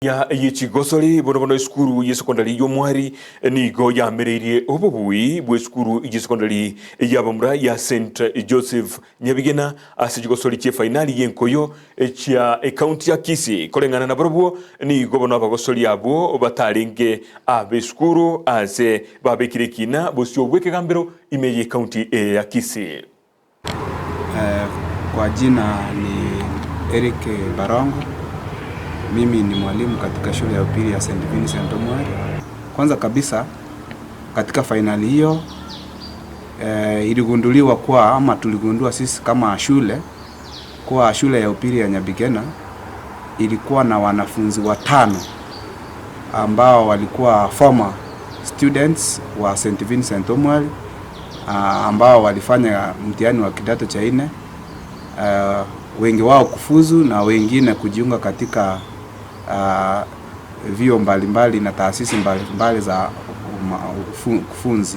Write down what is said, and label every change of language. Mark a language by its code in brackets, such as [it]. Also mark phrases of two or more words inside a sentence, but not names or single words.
[guz] ya yechigosoli bono iskuru ya sekondari y'Omwari nigo yamereirie obubui bwe iskuru ya sekondari y'abamura ya St Joseph Nyabigena asijigosoli che finali yenkoyo cha county ya Kisii kolengana na barobwo nigo bono abagosoli abo batarenge abeskuru ase babekirekina bosyo bweke gambero imeye county ya Kisii. [sw] Kwa jina ni Eric Barongo. Mimi ni mwalimu katika shule ya upili ya St Vincent Omwari. Kwanza kabisa katika finali hiyo iligunduliwa kwa ama tuligundua sisi kama shule kwa shule ya upili ya Nyabigena ilikuwa na wanafunzi 5 ambao walikuwa [en] former students [sw] wa St Vincent Omwari ambao walifanya mtihani wa kidato cha 4, wengi wao kufuzu na wengine kujiunga katika vyuo mbalimbali na taasisi mbalimbali za kufunzi.